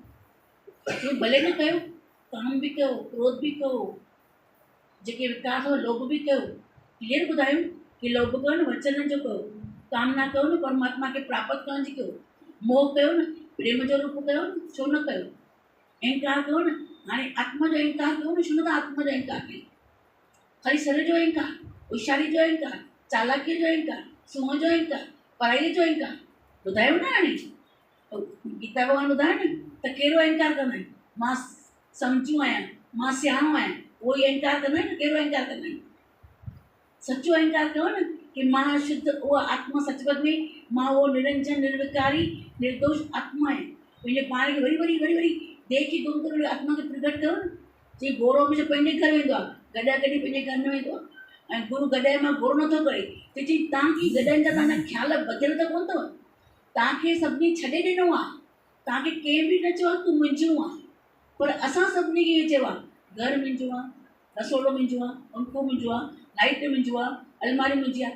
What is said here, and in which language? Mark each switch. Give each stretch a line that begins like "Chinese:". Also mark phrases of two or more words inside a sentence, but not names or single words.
Sindhi: भले न कयो, काम बि कयो, क्रोध बि कयो, जेके विकार अथव लोभ बि कयो। क्लियर ॿुधायूं कि लोभ कयो न वचन जो कयो, कामना कयो न परमात्मा खे प्राप्त करण जी कयो, मोह कयो न प्रेम जो रूप कयो न छो न कयो, अहंकार कयो न हाणे आत्मा जो अहंकार कयो न छो न आत्मा जो अहंकार कयो। ख़ाली शरीर जो अहंकार, होशियारी जो अहंकार, चालाकीअ जो अहंकार, सूंहं जो अहंकार, पढ़ाईअ जो अहंकार, ॿुधायो न हाणे गीता भॻवान ॿुधायो न त कहिड़ो अहंकार कंदा आहिनि। मां सम्झू आहियां, मां सियाणो आहियां, उहो ई अहंकार कंदा आहिनि। कहिड़ो अहंकार कंदा आहिनि, सचो अहंकार कयो न कि मां शुद्ध उहा आत्मा सचपच में मां उहो निरंजन निर्विकारी निर्दोष आत्मा आहे। पंहिंजे पाण खे वरी वरी वरी वरी देह खे गुम करे आत्मा खे प्रकट कयो न। चई घोड़ो हमेशह पंहिंजे घर वेंदो आहे, गॾा कॾहिं पंहिंजे घर न वेंदो आहे। ऐं गुरु गॾे मां घोड़ो नथो करे। त चई तव्हांखे गॾनि जा तव्हांजा ख़्याल बधियल त कोन अथव, तव्हांखे सभिनी छॾे ॾिनो आहे। तव्हांखे कंहिं बि न चयो आहे तूं मुंहिंजो आहे, पर असां सभिनी खे इहो चयो आहे घरु मुंहिंजो आहे, रसोड़ो मुंहिंजो आहे, पंखो मुंहिंजो आहे, लाइट मुंहिंजो आहे, अलमारी मुंहिंजी आहे।